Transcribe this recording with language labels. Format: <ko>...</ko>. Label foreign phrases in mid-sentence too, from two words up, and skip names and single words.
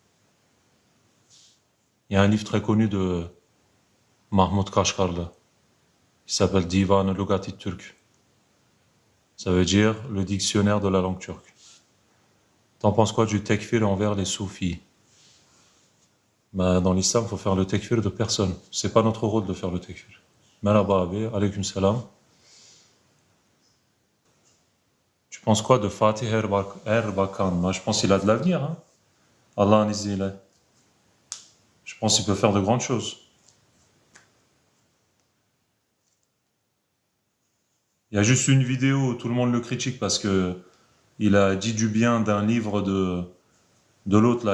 <fr>Il y a un livre très connu de Mahmoud Kashgarlı qui s'appelle Divan Lugati Turk. Ça veut dire le dictionnaire de la langue turque. T'en penses quoi du tekfir envers les soufis? Dans l'islam, il faut faire le tekfir de personne. C'est pas notre rôle de faire le tekfir.</fr> <tr>Merhaba abi,</tr> <ar>عليكم سلام.</ar> <fr>Tu penses quoi de Fatih Erbakan? Moi, je pense qu'il a de l'avenir. Hein. Allah en Israël. Je pense qu'il peut faire de grandes choses. Il y a juste une vidéo où tout le monde le critique parce que il a dit du bien d'un livre de l'autre, là.</fr>